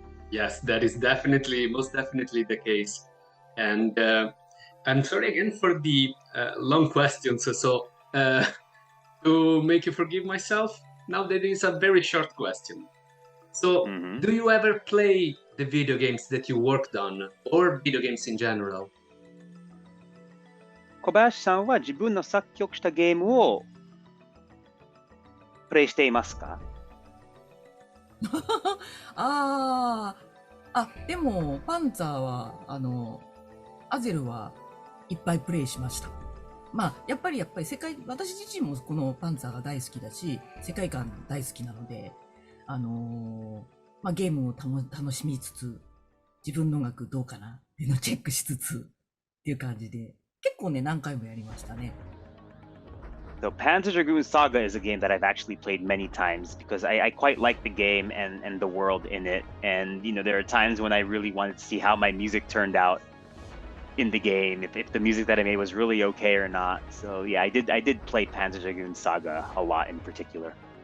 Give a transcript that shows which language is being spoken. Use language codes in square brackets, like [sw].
[en] Yes, that is most definitely the case. And I'm sorry again for the long questions. So to make you forgive myself, now that is a very short question. So, do you ever play the video games that you worked on, or video games in general? [ja] 小林さんは自分の作曲したゲームをプレイしていますか？でも、パンツァーは、アゼルはいっぱいプレイしました。まあ、やっぱり私自身もこのパンツァーが大好きだし、世界観大好きなので、ゲームを楽しみつつ、自分の音楽どうかなっていうのをチェックしつつっていう感じで、結構ね、何回もやりましたね。 [en] So Panzer Dragoon Saga is a game that I've actually played many times because I quite like the game and the world in it. And, there are times when I really wanted to see how my music turned out in the game, if the music that I made was really okay or not. So yeah, I did play Panzer Dragoon Saga a lot in particular.